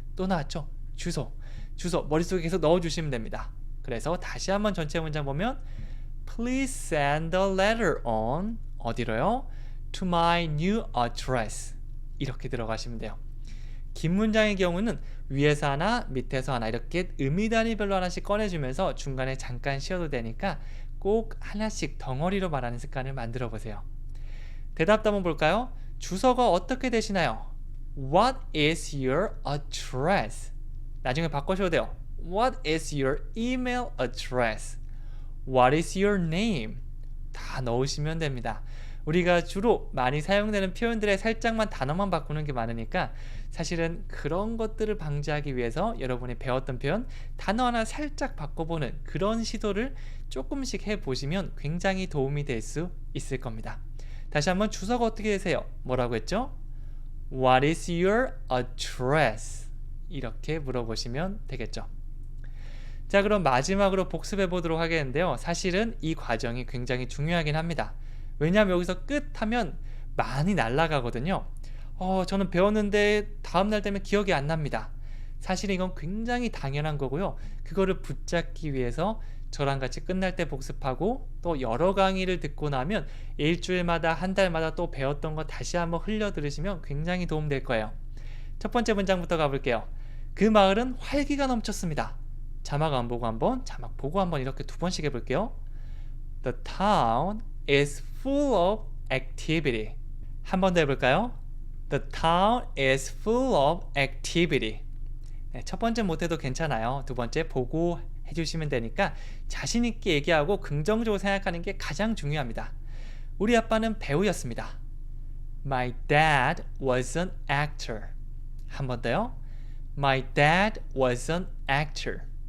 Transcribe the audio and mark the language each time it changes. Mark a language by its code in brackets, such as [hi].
[ko] 또 나왔죠? 주소 머릿속에 계속 넣어주시면 됩니다. 그래서 다시 한번 전체 문장 보면 [en] Please send a letter on [ko] 어디로요? [en] To my new address. [ko] 이렇게 들어가시면 돼요. 긴 문장의 경우는 위에서 하나, 밑에서 하나 이렇게 의미 단위별로 하나씩 꺼내주면서 중간에 잠깐 쉬어도 되니까 꼭 하나씩 덩어리로 말하는 습관을 만들어 보세요. 대답도 한번 볼까요? 주소가 어떻게 되시나요? [en] What is your address? [ko] 나중에 바꾸셔도 돼요. [en] What is your email address? What is your name? [ko] 다 넣으시면 됩니다. 우리가 주로 많이 사용되는 표현들에 살짝만 단어만 바꾸는 게 많으니까 사실은 그런 것들을 방지하기 위해서 여러분이 배웠던 표현 단어 하나 살짝 바꿔보는 그런 시도를 조금씩 해보시면 굉장히 도움이 될 수 있을 겁니다. 다시 한번 주소가 어떻게 되세요? 뭐라고 했죠? [en] What is your address? [ko] 이렇게 물어보시면 되겠죠. 자, 그럼 마지막으로 복습해 보도록 하겠는데요. 사실은 이 과정이 굉장히 중요하긴 합니다. 왜냐하면 여기서 끝 하면 많이 날아가거든요. 저는 배웠는데 다음날 되면 기억이 안 납니다. 사실 이건 굉장히 당연한 거고요. 그거를 붙잡기 위해서 저랑 같이 끝날 때 복습하고 또 여러 강의를 듣고 나면 일주일마다 한 달마다 또 배웠던 거 다시 한번 흘려 들으시면 굉장히 도움될 거예요. 첫 번째 문장부터 가볼게요. 그 마을은 활기가 넘쳤습니다. 자막 안 보고 한번, 자막 보고 한번 이렇게 두 번씩 해볼게요. [en] The town is full of activity. [ko] 한 번 더 해볼까요? [en] The town is full of activity. [ko] 네, 첫 번째 못해도 괜찮아요. 두 번째 보고 해주시면 되니까 자신 있게 얘기하고 긍정적으로 생각하는 게 가장 중요합니다. 우리 아빠는 배우였습니다. [en] My dad was an actor. [ko] 한 번 더요. [en] My dad was an actor.